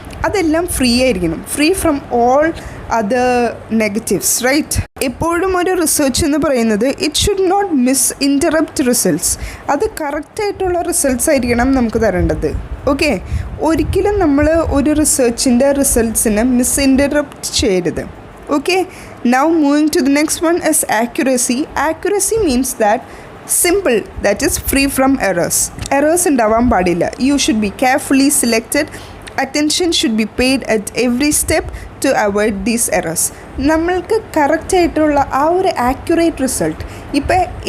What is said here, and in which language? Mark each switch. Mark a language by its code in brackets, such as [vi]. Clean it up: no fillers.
[ml] അതെല്ലാം ഫ്രീ ആയിരിക്കണം, [en] Free from all other negatives, right? [ml] എപ്പോഴും ഒരു റിസർച്ച് എന്ന് പറയുന്നത് [en] It should not interrupt results. [ml] അത് കറക്റ്റായിട്ടുള്ള റിസൾട്ട്സ് ആയിരിക്കണം നമുക്ക് തരേണ്ടത്. ഓക്കെ, ഒരിക്കലും നമ്മൾ ഒരു റിസർച്ചിൻ്റെ റിസൾട്ട്സിനെ ഇൻറ്ററപ്റ്റ് ചെയ്യരുത്. [en] Okay, now moving to the next one is accuracy. Accuracy means that simple, that is free from errors [ml] ഉണ്ടാവാൻ പാടില്ല. [en] You should be carefully selected. Attention should be paid at every step to avoid these errors. [ml] നമ്മൾക്ക് കറക്റ്റായിട്ടുള്ള ആ ഒരു accurate result. ഇപ്പോൾ